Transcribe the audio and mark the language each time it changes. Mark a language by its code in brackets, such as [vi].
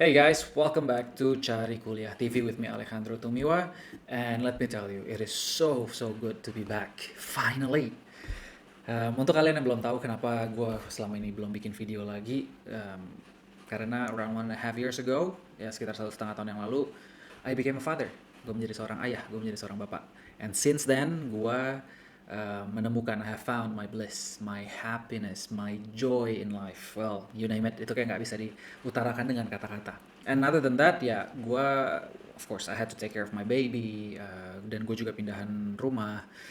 [en] Hey guys, welcome back to Cari Kuliah TV with me Alejandro Tumiwa, and let me tell you, it is so good to be back finally. [id] Untuk kalian yang belum tahu kenapa gue selama ini belum bikin video lagi, karena [en] around 1.5 years ago, [id] ya sekitar 1,5 tahun yang lalu, [en] I became a father. [id] Gue menjadi seorang ayah, gue menjadi seorang bapak. [en] And since then, [id] gue menemukan, [en] I have found my bliss, my happiness, my joy in life. Well, you name it, [id] itu kayak nggak bisa diutarakan dengan kata-kata. [en] And other than that, [id] ya gue, [en] of course, I had to take care of my baby, [id] dan gue juga pindahan rumah.